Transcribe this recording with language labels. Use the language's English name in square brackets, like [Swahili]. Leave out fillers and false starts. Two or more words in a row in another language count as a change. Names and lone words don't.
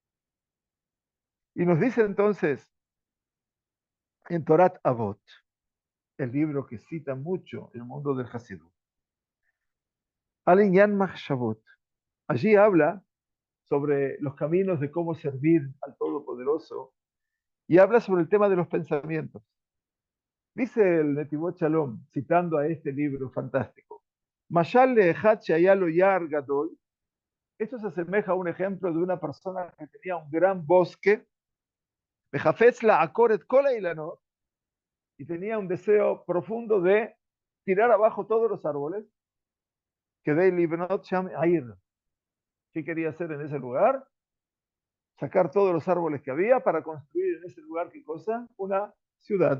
[Spanish] Y nos dice entonces en Torat Avot, el libro que cita mucho el mundo del Hasidut, Al-Inyan Mahshavot. Allí habla sobre los caminos de cómo servir al Todopoderoso y habla sobre el tema de los pensamientos. Dice el Netivot Shalom, citando a este libro fantástico, [Hebrew] משל לאחד שהיה לו יער גדול. [Spanish] Esto se asemeja a un ejemplo de una persona que tenía un gran bosque, [Hebrew] בחפץ לעקור את כל האילנות, [Spanish] y tenía un deseo profundo de tirar abajo todos los árboles, que de [Hebrew] לבנות שם עיר. [Spanish] ¿Qué quería hacer en ese lugar? Sacar todos los árboles que había para construir en ese lugar, ¿qué cosa? Una ciudad.